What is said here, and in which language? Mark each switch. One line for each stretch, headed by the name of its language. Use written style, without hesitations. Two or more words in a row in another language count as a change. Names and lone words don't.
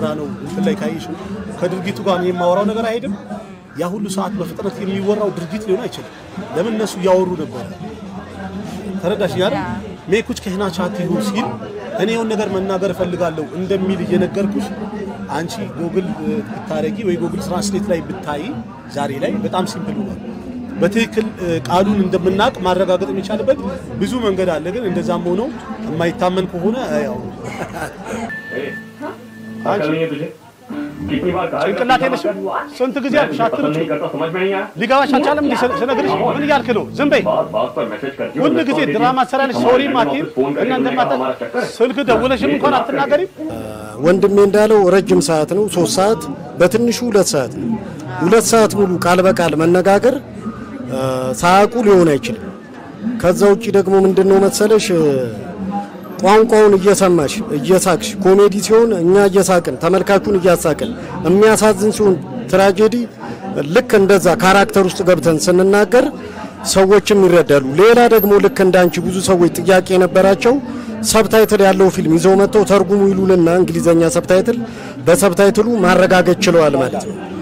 Amharic: ነው እንትን ላይ ካይሽ ከድርጊቱ ጋር የማወራው ነገር አይደለም ያ ሁሉ ሰዓት በፍጥነት የሚወራው ድርጊት ሊሆን አይችልም ለምን እነሱ ያወሩ ነበር ተረዳሽ ያለ
Hindi: मैं कुछ कहना चाहता हूं
Amharic: ሲል እኔ የሆነ ነገር መናገር ፈልጋለሁ እንደሚል እየነገርኩሽ አንቺ ጉግል ብታረጊ ወይ ጉግል ትራንስሌት ላይ ብታይ ዛሬ ላይ በጣም ሲምፕል ነው በትክክል ቃሉን እንደምናቅ ማረጋገጥ የሚቻልበት ብዙ መንገድ አለ ግን እንደዛም ሆኖ የማይታመን ከሆነ ያው
Hindi: कितनी बार कहा
Amharic: ጭንቅላት የለሽ ስንት ጊዜ አሻጥሩ
Hindi: नहीं करता समझ में नहीं आया
Amharic: ሊጋባሽ አልቻለም ስለነገርሽ ምን ያልክ ነው ዝም በይ
Hindi: बात पर मैसेज करती
Amharic: ሁሉ ጊዜ ድራማ ሰራለሽ ሶሪ ማቲ እናንተ ማታ ስልክ ደውለሽም እንኳን አትናገሪም ወንድሜ እንዳለው ረጅም ሰዓት ነው 3 ሰዓት በትንሹ 2 ሰዓት 2 ሰዓት ሙሉ ቃል በቃል መነጋገር ሳያውቁ ሊሆን አይችልም ከዛ ውጪ ደግሞ ምንድነው መሰለሽ ቋንቋውን እየሰማሽ እየሳቅሽ ኮሜዲ ሲሆን እኛ እየሳቅን ተመልካቹን እያሳቅን የሚያሳዝን ሲሆን ትራጀዲ ልክ እንደዛ ካራክተር ውስጥ ገብተን ስንናገር ሰዎችም ይረዳሉ ሌላ ደግሞ ልክ እንዳንቺ ብዙ ሰዎች ጥያቄ የነበራቸው ሰብታይትል ያለው ፊልም ይዘው መጥተው ተርጉሙ ይሉልና እንግሊዘኛ ሰብታይትል በሰብታይትሉ ማረጋገጥ ችለዋል ማለት ነው